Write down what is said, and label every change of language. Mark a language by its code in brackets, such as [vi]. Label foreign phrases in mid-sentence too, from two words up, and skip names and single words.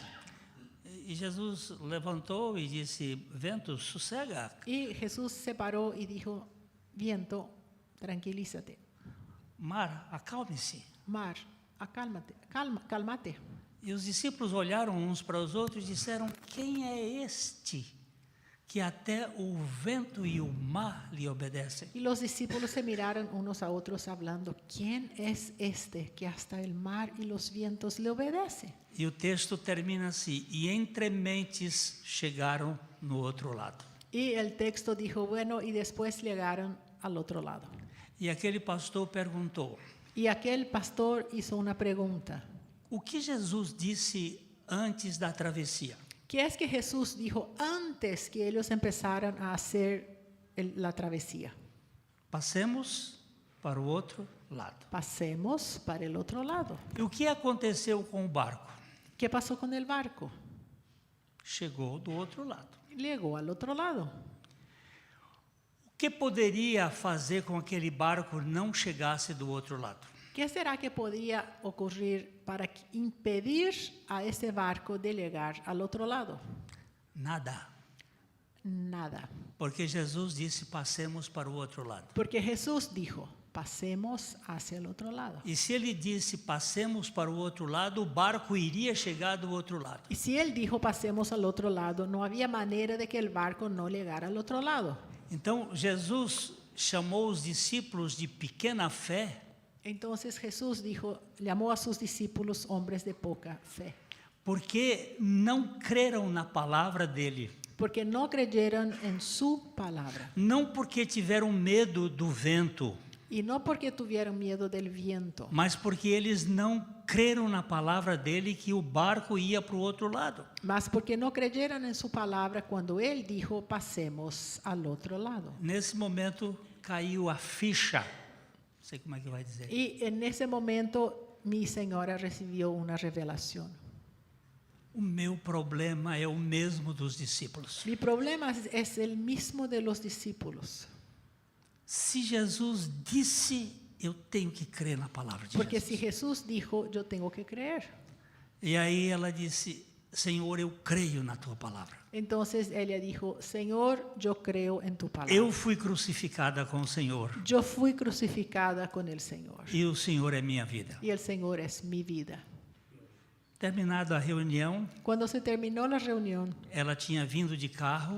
[pt] E Jesus levantou e disse: vento, sossega. [es] Y Jesús se paró y dijo, viento, tranquilízate. [pt] Mar, acalme-se. [es] Mar, cálmate. [pt] E os discípulos olharam uns para os outros e disseram: quem é este que até o vento e o mar lhe obedecem? [es] Y los discípulos se miraron unos a otros hablando, ¿quién es este que hasta el mar y los vientos le obedecen? [pt] E o texto termina assim: e entre mentes chegaram no outro lado. [es] Y el texto dijo, bueno, y después llegaron al otro lado. [pt] E aquele pastor perguntou: [es] Y aquel pastor hizo una pregunta. [pt] o que Jesus disse antes da travessia? [es] ¿Qué es que Jesús dijo antes que ellos empezaran a hacer la travesía? [pt] Passemos para o outro lado. [es] Pasemos para el otro lado. [pt] E o que aconteceu com o barco? [es] ¿Qué pasó con el barco? [pt] Chegou do outro lado. [es] Llegó al otro lado. [pt] O que poderia fazer com que aquele barco não chegasse do outro lado? [es] ¿Qué será que podría ocurrir para impedir a este barco de llegar al otro lado? [pt] Nada. [es] Nada. [pt] Porque Jesus disse: passemos para o outro lado. [es] Porque Jesús dijo, pasemos hacia el otro lado. [pt] E se ele disse: passemos para o outro lado, o barco iria chegar do outro lado. [es] Y si él dijo, pasemos al otro lado, no había manera de que el barco no llegara al otro lado. [pt] Então, Jesus chamou os discípulos de pequena fé, [es] Entonces Jesús dijo, llamó a sus discípulos hombres de poca fe, [pt] porque não creram na palavra dele. [es] porque no creyeron en su palabra [pt] Não porque tiveram medo do vento, [es] y no porque tuvieron miedo del viento, [pt] mas porque eles não creram na palavra dele que o barco ia para o outro lado. [es] mas porque no creyeron en su palabra cuando él dijo, pasemos al otro lado. [pt] Nesse momento caiu a ficha, não sei como é que vai dizer. [es] Y en ese momento mi señora recibió una revelación. [pt] O meu problema é o mesmo dos discípulos. [es] Mi problema es el mismo de los discípulos. [pt] Se Jesus disse eu tenho que crer na palavra de [es] Porque si [pt] Jesus. [es] Jesús dijo, yo tengo que creer. [pt] E aí ela disse, Senhor, eu creio na tua palavra. [es] Entonces ella dijo, Señor, yo creo en tu palabra. [pt] Eu fui crucificada com o Senhor [es] Yo fui crucificada con el Señor. [pt] e o Senhor é minha vida. [es] Y el Señor es mi vida. [pt] Terminada a reunião, [es] Cuando se terminó la reunión, [pt] ela tinha vindo de carro